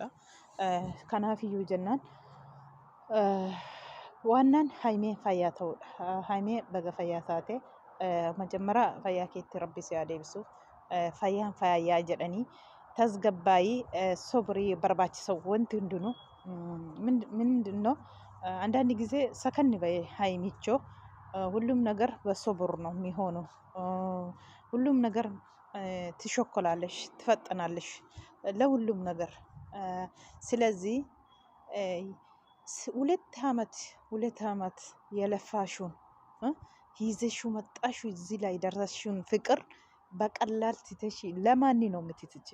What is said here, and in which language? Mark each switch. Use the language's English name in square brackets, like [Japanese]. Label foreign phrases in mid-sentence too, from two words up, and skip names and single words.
[Oromo] Kanaafiyyuu jennaan waannaan haimee fayyaa ta'udha. Haimee baga fayyaa taate majammara fayyaa keetti rabbi si haa deebisu. Fayyaan fayyaa jedhanii tasgabbaayii sobrii barbaachisa wanti hundinuu [Amharic] ምንድን ነው? አንዳንድ ጊዜ ሰከን በይ ሀይሚቾ። ሁሉም ነገር በሶብር ነው የሚሆነው። ሁሉም ነገር ትሾኮላለሽ፣ ትፈጥናለሽ ለሁሉም ነገር። ስለዚህ ሁለት አመት የለፋሽውን ይዘሽው መጣሽው እዚህ ላይ ደረስሽውን ፍቅር በቀላል ትተሽ ለማን ነው የምትትጪ?